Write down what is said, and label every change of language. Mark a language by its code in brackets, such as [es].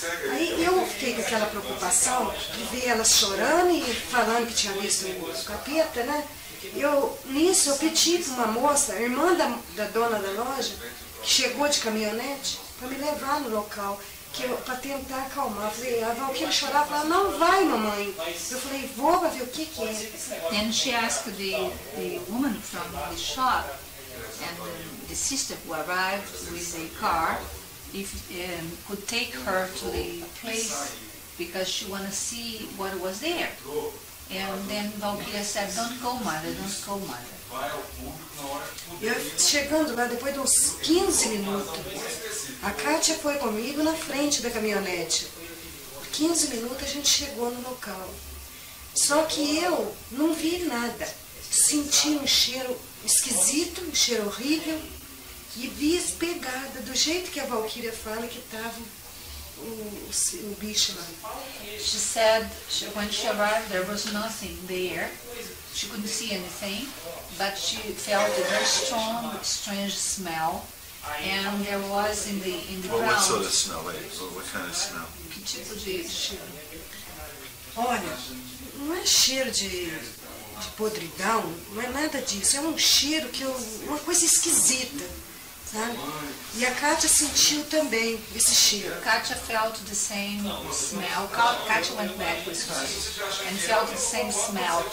[pt] Aí eu fiquei com aquela preocupação de ver elas chorando e falando que tinha visto o capeta, né? Nisso eu pedi para uma moça, a irmã da dona da loja, que chegou de caminhonete, para me levar no local, para tentar acalmar. Eu falei, a Valquiria chorar, falava, não vai, mamãe. Eu falei, vou para ver o que é. [en] Then she asked the woman from the shop and the sister who arrived with a car if could take her to the place because she wanted to see what was there. And then Valquiria said, don't go, mother, don't go, mother. [pt] Eu chegando lá, depois de uns 15 minutos, a Kátia foi comigo na frente da caminhonete. Por 15 minutos a gente chegou no local. Só que eu não vi nada. Senti um cheiro esquisito, um cheiro horrível. E vi as pegadas, do jeito que a Valquiria fala, que estavam o bicho lá. [en] She said when she arrived there was nothing there. She couldn't see anything, but she felt a very strong, strange smell. And there was in the ground. What sort of smell? What kind of smell? [pt] Que tipo de cheiro? Olha, não é cheiro de podridão, não é nada disso. É um cheiro uma coisa esquisita, sabe? E a Kátia sentiu também esse cheiro. [en] Kátia felt the same smell. Kátia went back with her and felt the same smell.